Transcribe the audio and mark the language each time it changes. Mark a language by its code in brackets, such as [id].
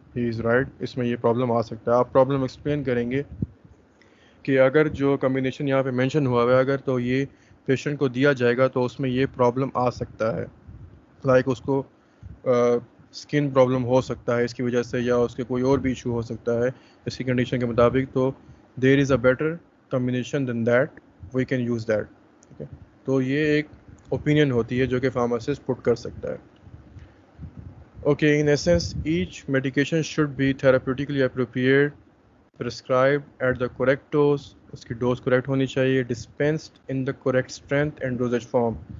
[en] he is right, [ur] اس میں یہ problem آ سکتا ہے. آپ پرابلم ایکسپلین کریں گے کہ اگر جو کمبینیشن یہاں پہ مینشن ہوا ہوا ہے اگر تو یہ پیشنٹ کو دیا جائے گا تو اس میں یہ پرابلم آ سکتا ہے. لائک اس کو اسکن پرابلم ہو سکتا ہے اس کی وجہ سے، یا اس کے کوئی اور بھی ایشو ہو سکتا ہے اس کی کنڈیشن کے مطابق. [en] تو there is a better combination than that, we can use that. [ur] ٹھیک ہے، تو یہ ایک اوپینین ہوتی ہے جو کہ فارماسسٹ پٹ کر سکتا ہے. [en] okay, in essence each medication should be therapeutically appropriate, prescribed at the correct dose، [ur] اس کی ڈوز کریکٹ ہونی چاہیے، [en] dispensed in the correct strength and dosage form.